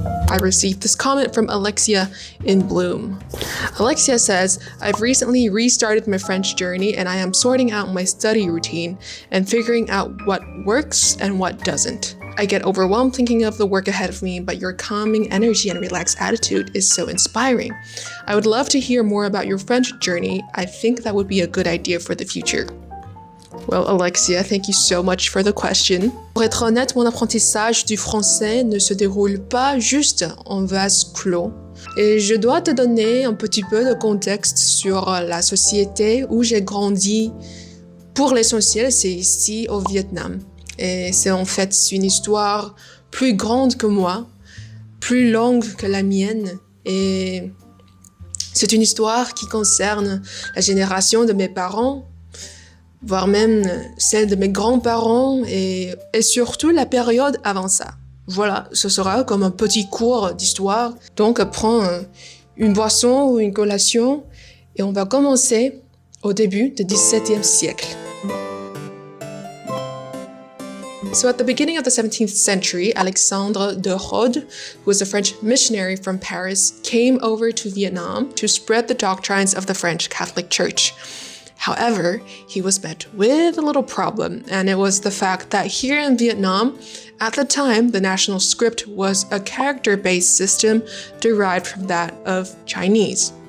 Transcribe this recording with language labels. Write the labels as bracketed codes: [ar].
[en] I received this comment from Alexia in Bloom. Alexia says, I've recently restarted my French journey and I am sorting out my study routine and figuring out what works and what doesn't. I get overwhelmed thinking of the work ahead of me, but your calming energy and relaxed attitude is so inspiring. I would love to hear more about your French journey. I think that would be a good idea for the future. Well, Alexia, thank you so much for the question. [fr] Pour être honnête, mon apprentissage du français ne se déroule pas juste en vase clos. Et je dois te donner un petit peu de contexte sur la société où j'ai grandi. Pour l'essentiel, c'est ici au Vietnam. Et c'est en fait une histoire plus grande que moi, plus longue que la mienne. Et c'est une histoire qui concerne la génération de mes parents, voire même celle de mes grands-parents et surtout la période avant ça. Voilà, ce sera comme un petit cours d'histoire. Donc, prends une boisson ou une collation et on va commencer au début du XVIIe siècle. [en] So at the beginning of the 17th century, Alexandre de Rhodes, who was a French missionary from Paris, came over to Vietnam to spread the doctrines of the French Catholic Church. However, he was met with a little problem, and it was the fact that here in Vietnam, at the time, the national script was a character-based system derived from that of Chinese.